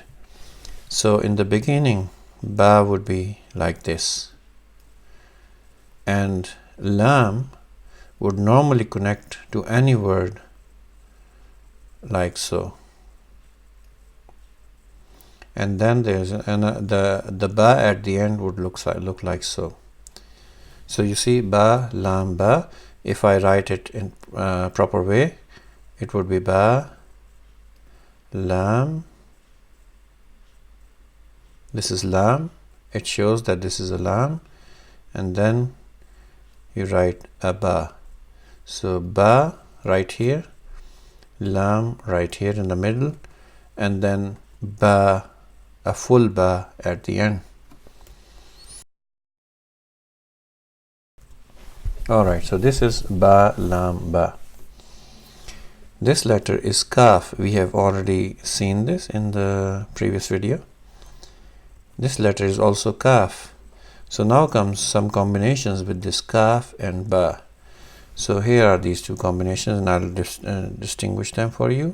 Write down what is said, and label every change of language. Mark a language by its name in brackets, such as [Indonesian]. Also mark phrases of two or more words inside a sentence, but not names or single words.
[English] So in the beginning, ba would be like this, and lam would normally connect to any word like so. And then there's the ba at the end would look like so. So you see, ba, lam, ba. If I write it in proper way, it would be ba, lam. This is lam. It shows that this is a lam, and then you write a ba. So ba right here, lam right here in the middle, and then ba, a full ba at the end. Alright, so this is ba, lam, ba. This letter is kaf. We have already seen this in the previous video. This letter is also kaf. So now comes some combinations with this kaf and ba. So here are these two combinations, and I'll distinguish them for you.